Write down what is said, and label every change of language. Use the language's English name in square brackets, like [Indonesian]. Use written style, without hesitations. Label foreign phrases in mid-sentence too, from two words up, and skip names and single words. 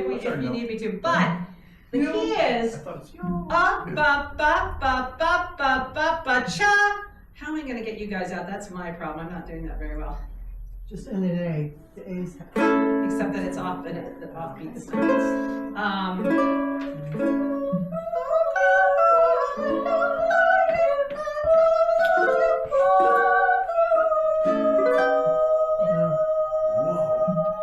[English] if you need me to, but the key is I thought it's yo. ba ba ba ba ba ba ba cha. How am I gonna get you guys out? That's my problem. I'm not doing that very well. Just in an A, the A's. Except that it's off, and the offbeat is Whoa.